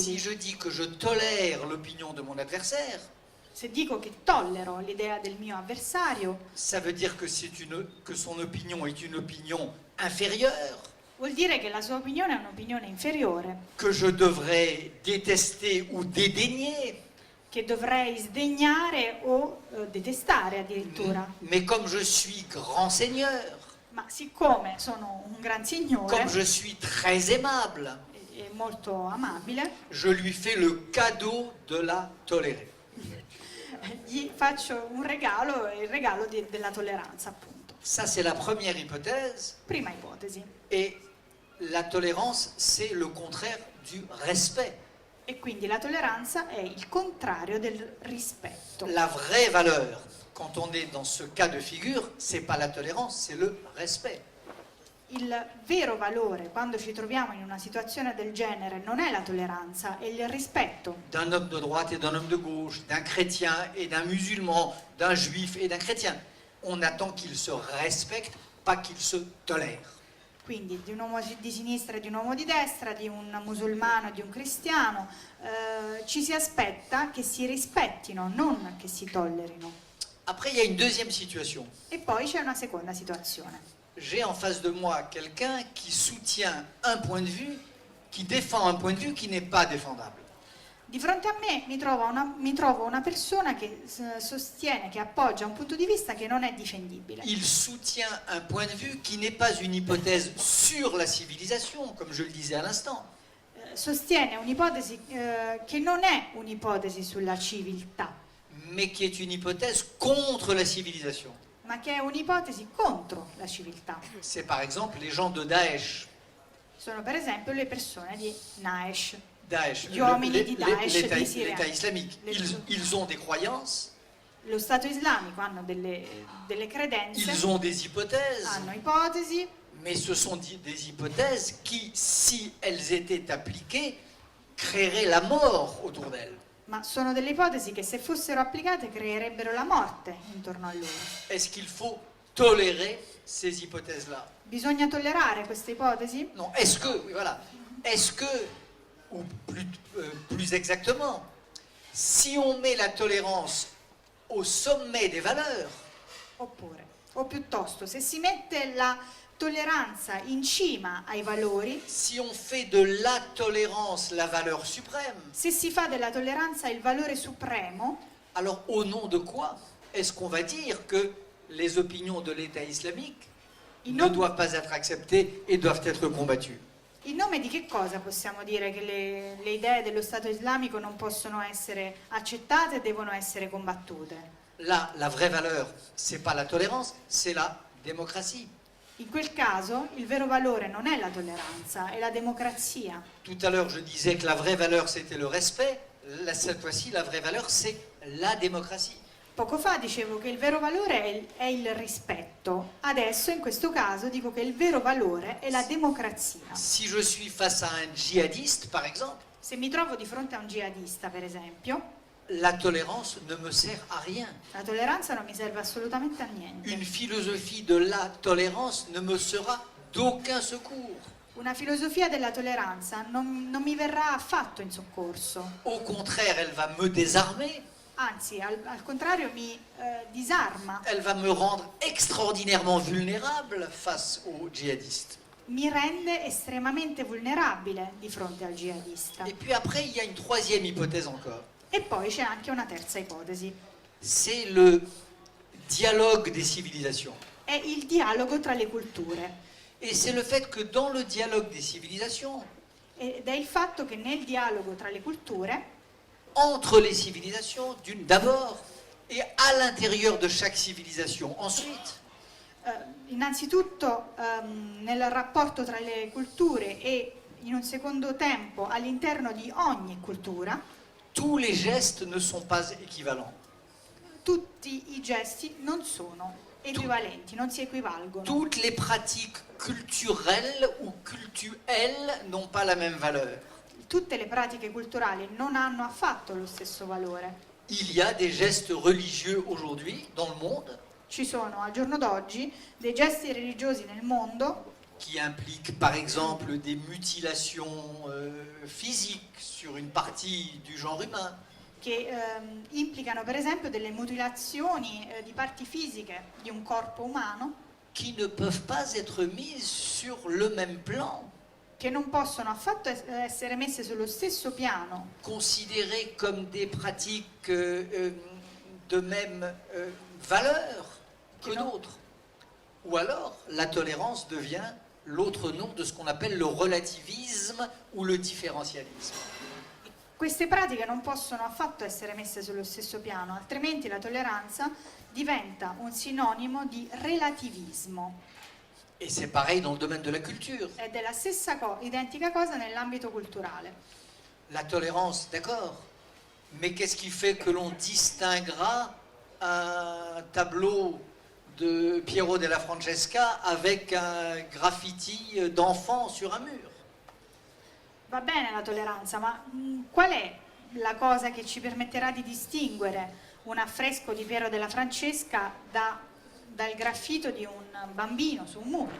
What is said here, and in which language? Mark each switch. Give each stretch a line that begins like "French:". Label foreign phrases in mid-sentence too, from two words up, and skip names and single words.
French: Si je dis que je tolère l'opinion de mon adversaire,
Italian: Se dico che tollero l'idea del mio avversario,
French: ça veut dire que que son opinion est une opinion inférieure,
Italian: vuol dire che la sua opinione è un'opinione inferiore,
French: que je devrais détester ou dédaigner.
Italian: che dovrei sdegnare o detestare addirittura.
French: Mais comme je suis grand seigneur,
Italian: Ma siccome sono un gran signore
French: comme je suis très aimable,
Italian: e molto amabile,
French: je lui fais le cadeau de la tolérer.
Italian: gli faccio un regalo, il regalo della tolleranza, appunto.
French: Ça, c'est la première hypothèse.
Italian: Prima ipotesi.
French: Et la tolérance, c'est le contraire du respect.
Italian: E quindi la tolleranza è il contrario del rispetto.
French: La vraie valeur, quand on est dans ce cas de figure, c'est pas la tolérance, c'est le respect.
Italian: Il vero valore quando ci troviamo in una situazione del genere non è la tolleranza, è il rispetto
French: D'un homme de droite et d'un homme de gauche, d'un chrétien et d'un musulman, d'un juif et d'un chrétien. On attend qu'ils se respectent, pas qu'ils se tolèrent.
Italian: quindi di un uomo di sinistra e di un uomo di destra, di un musulmano e di un cristiano. Ci si aspetta che si rispettino, non che si tollerino.
French: Après, il y a une deuxième situation.
Italian: E poi c'è una seconda situazione.
French: J'ai en face de moi quelqu'un qui soutient un point de vue, qui défend un point de vue qui n'est pas défendable.
Italian: Di fronte a me mi trovo una persona che sostiene, che appoggia un punto di vista che non è difendibile.
French: Il soutient un point de vue qui n'est pas une hypothèse sur la civilisation, comme je le disais à l'instant.
Italian: Sostiene un'ipotesi che non è un'ipotesi sulla civiltà,
French: mais qui est une hypothèse contre la civilisation.
Italian: ma che è un'ipotesi contro la civiltà.
French: C'est par exemple les gens de Daesh.
Italian: Sono per esempio le persone di Daesh.
French: Daesh,
Italian: gli uomini di Daesh
French: l'État
Italian: di Siria.
French: islamique. Ils ont des croyances,
Italian: Lo Stato islamico hanno delle credenze,
French: ils ont des hypothèses,
Italian: hanno ipotesi,
French: mais ce sont des hypothèses qui, si elles étaient appliquées, créeraient la mort autour d'elles.
Italian: ma sono delle ipotesi che se fossero applicate creerebbero la morte intorno a loro.
French: Est-ce qu'il faut tolérer ces hypothèses-là?
Italian: Bisogna tollerare queste ipotesi?
French: Non, est-ce que, voilà, est-ce que, ou plus exactement, si on met la tolérance au sommet des valeurs,
Italian: Oppure, o piuttosto, se si mette la tolleranza in cima ai valori,
French: si on fait de la tolérance la valeur suprême,
Italian: se si fa della tolleranza il valore supremo,
French: alors au nom de quoi est-ce qu'on va dire que les opinions de l'État islamique
Italian: in,
French: ne
Italian: nom-
French: doivent pas être acceptées et doivent être combattues?
Italian: in nome di che cosa possiamo dire che le idee dello Stato islamico non possono essere accettate e devono essere combattute?
French: Là, la vraie valeur, c'est pas la tolérance, c'est la démocratie.
Italian: In quel caso il vero valore non è la tolleranza, è la democrazia.
French: Tout à l'heure, je disais que la vraie valeur, c'était le respect. Cette fois-ci, la vraie valeur, c'est la démocratie.
Italian: Poco fa dicevo che il vero valore è il rispetto, adesso in questo caso dico che il vero valore è la democrazia.
French: Si je suis face à un djihadiste, par exemple,
Italian: Se mi trovo di fronte a un jihadista, per esempio,
French: la tolérance ne me sert à rien.
Italian: la tolleranza non mi serve assolutamente a niente.
French: Une philosophie de la tolérance ne me sera d'aucun secours.
Italian: Una filosofia della tolleranza non mi verrà affatto in soccorso,
French: Au contraire, elle va me désarmer,
Italian: anzi al contrario mi disarma,
French: elle va me rendre extraordinairement vulnérable face aux djihadistes.
Italian: mi rende estremamente vulnerabile di fronte al jihadista.
French: Et puis après, il y a une troisième hypothèse encore.
Italian: E poi c'è anche una terza ipotesi,
French: C'est le dialogue des civilisations.
Italian: è il dialogo tra le culture.
French: Et c'est le fait que dans le dialogue des civilisations,
Italian: Ed è il fatto che nel dialogo tra le culture,
French: entre les civilisations, d'abord, et à l'intérieur de chaque civilisation, ensuite,
Italian: innanzitutto nel rapporto tra le culture e in un secondo tempo all'interno di ogni cultura,
French: tous les gestes ne sont pas équivalents.
Italian: tutti i gesti non sono equivalenti, non si equivalgono.
French: Toutes les pratiques culturelles ou cultuelles n'ont pas la même valeur.
Italian: Tutte le pratiche culturali non hanno affatto lo stesso valore.
French: Il y a des gestes religieux aujourd'hui dans le monde
Italian: Ci sono al giorno d'oggi dei gesti religiosi nel mondo
French: qui impliquent par exemple des mutilations physiques sur une partie du genre humain,
Italian: che implicano per esempio delle mutilazioni di parti fisiche di un corpo umano
French: qui ne peuvent pas être mises sur le même plan,
Italian: che non possono affatto essere messe sullo stesso piano,
French: considérées comme des pratiques de même valeur que
Italian: Non.
French: d'autres. Ou alors, la tolérance devient l'autre nom de ce qu'on appelle le relativisme ou le différentialisme.
Italian: Queste pratiche non possono affatto essere messe sullo stesso piano, altrimenti la tolleranza diventa un sinonimo di relativismo.
French: Et c'est pareil dans le domaine de la culture.
Italian: Ed è la stessa identica cosa nell'ambito culturale.
French: La tolérance, d'accord, mais qu'est-ce qui fait que l'on distinguera un tableau de Piero della Francesca avec un graffiti d'enfant sur un mur?
Italian: Va bene la tolleranza, ma qual è la cosa che ci permetterà di distinguere un affresco di Piero della Francesca dal graffito di un bambino su un muro?